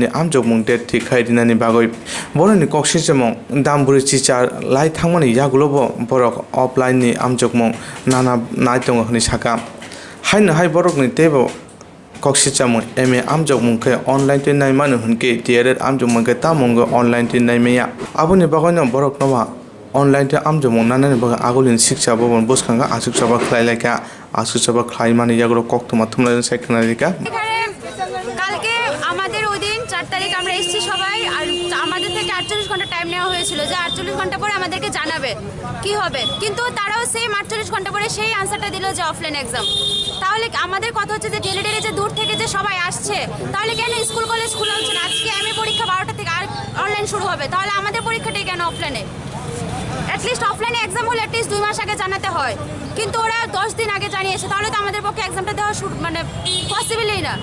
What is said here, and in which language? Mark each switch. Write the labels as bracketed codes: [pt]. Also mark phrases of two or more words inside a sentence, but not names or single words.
[trp] आमजुमुं डेट थि खायदिनानि बागै बरनि कक्सिजमं दामबुरि चिचार लाई थांमानि यागुलो बरक ऑफलाइननि आमजुमुं नाना नायतंग हनि साका हायनो हाय बरकनि तेबो कक्सिचामं एमए आमजुमुंखे ऑनलाइन ते नायमानो हनके डीएलएड आमजुमुंखे तामंग ऑनलाइन ते नायमेया आबुनि बागैनो बरक नवा ऑनलाइन ते आमजुमुं नानानि बागै आगुलिन शिक्षा भवन बोसखांगा आसुकसाबा खलायलायका आसुकसाबा खलायमानि यागुलो कोक्तमा थुमलायन सायखनारिका [bn] কালকে আমাদের ওই দিন 4 তারিখ আমরা এসেছি সবাই আর আমাদের থেকে 48 ঘন্টা টাইম নেওয়া হয়েছিল যে 48 ঘন্টা পরে আমাদেরকে জানাবে কি হবে কিন্তু তারাও সেম 48 ঘন্টা পরে সেই আনসারটা দিল যে অফলাইন एग्जाम তাহলে আমাদের কথা হচ্ছে যে ডেলিডেরে যে দূর থেকে যে সবাই আসছে তাহলে কেন স্কুল কলেজ খোলা হচ্ছে না আজকে এমএ পরীক্ষা 12টা থেকে আর অনলাইন শুরু হবে তাহলে আমাদের পরীক্ষাটাই কেন অফলাইনে এটলিস্ট অফলাইনে एग्जाम হলে এটলিস্ট 2 মাস আগে জানাতে হয় কিন্তু ওরা 10 দিন আগে জানিয়েছে তাহলে তো আমাদের পক্ষে एग्जामটা দেওয়া মানে পসিবলই না